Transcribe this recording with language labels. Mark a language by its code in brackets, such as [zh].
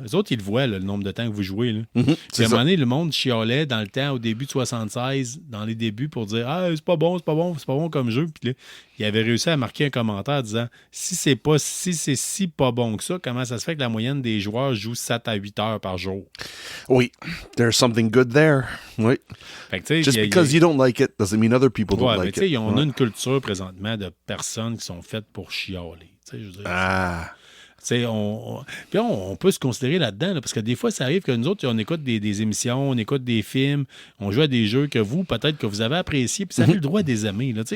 [fr] Les autres, ils le voient, là, le nombre de temps que vous jouez, là. Puis à un moment donné, le monde chialait dans le temps, au début de 76, dans les débuts, pour dire c'est pas bon comme jeu. Puis là, il avait réussi à marquer un commentaire disant si c'est si pas bon que ça, comment ça se fait que la moyenne des joueurs joue 7 à 8 heures par jour? Oui. [en] There's something good there. [fr] Oui. Fait que, [en] just because you don't like it doesn't mean other people don't like it. [fr] On a une culture présentement de personnes qui sont faites pour chialer. Je veux dire, on peut se considérer là-dedans, là, parce que des fois, ça arrive que nous autres, on écoute des émissions, on écoute des films, on joue à des jeux que vous, peut-être que vous avez appréciés, puis ça fait le droit des aimer. Là,